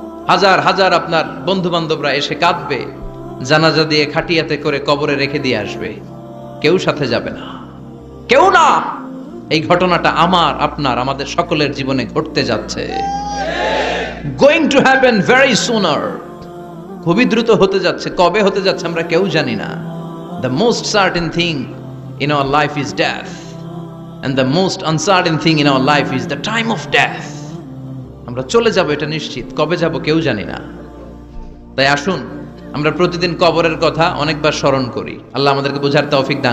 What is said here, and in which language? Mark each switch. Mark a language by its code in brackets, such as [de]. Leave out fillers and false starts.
[bn] হাজার হাজার আপনার বন্ধু বান্ধবরা এসে কাঁদবে, জানাজা দিয়ে খাটিয়াতে করে কবরে রেখে দিয়ে আসবে। কেউ সাথে যাবে না, কেউ না। এই ঘটনাটা আমার, আপনার, আমাদের সকলের জীবনে ঘটতে যাচ্ছে। [en] going to happen very sooner, [bn] খুবই দ্রুত হতে যাচ্ছে। কবে হতে যাচ্ছে আমরা কেউ জানি না। [en] The most certain thing in our life is death, and the most uncertain thing in our life is the time of death. [bn] আমরা চলে যাব, এটা নিশ্চিত। কবে যাব কেউ জানি না। তাই আসুন আমরা প্রতিদিন কবরের কথা অনেকবার স্মরণ করি। আল্লাহ আমাদেরকে বোঝার তৌফিক দান